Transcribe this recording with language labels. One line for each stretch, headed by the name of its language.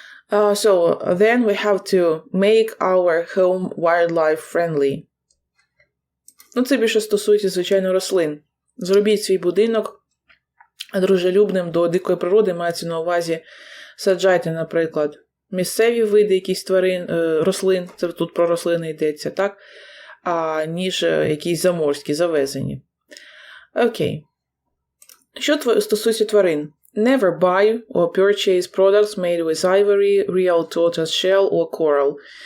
English: So, then we have to make our home wildlife friendly.
Ukrainian: Ну, це більше стосується, звичайно, рослин. Зробіть свій будинок дружелюбним до дикої природи, мається на увазі, саджайте, наприклад, місцеві види якісь тварин, рослин, це тут про рослини йдеться, так? Ніж якісь заморські, завезені. Окей. Що стосується тварин?
English: Never buy or purchase products made with ivory, real tortoise shell or coral.